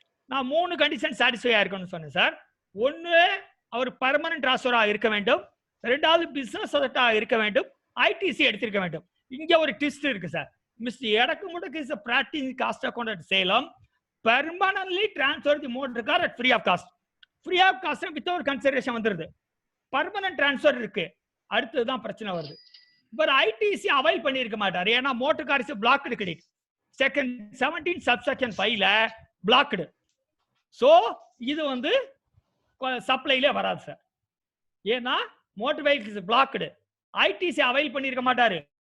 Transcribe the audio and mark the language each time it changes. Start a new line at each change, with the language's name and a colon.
Tamil: நான் 3 condition satisfy ஆயிருக்கணும்னு சொன்னேன் sir. ஒன்னு அவர் பர்மனன்ட் டிரான்ஸ்ஃபரா இருக்க வேண்டும், ரெண்டாவது பிசினஸ் அசெட்டா இருக்க வேண்டும், ஐடிசி எடுத்திருக்க வேண்டும். இங்க ஒரு ட்விஸ்ட் இருக்கு சார்.
English: Mister Edakku Mudakku is a practicing cost accountant Salem permanently transfer the motor car at free of cost.
Tamil: Free of cost without consideration வந்துருது, பர்மனன்ட் டிரான்ஸ்ஃபர் இருக்கு. அடுத்ததுதான் பிரச்சனை வருது. இவர் ஐடிசி அவைல் பண்ணியிருக்க மாட்டார், ஏன்னா motor cars blocked credit second 17 subsection 5ல blocked. So இது வந்து சப்ளைல வராது சார், ஏன்னா motor vehicles blocked, ITC avail பண்ணியிருக்க மாட்டாரு.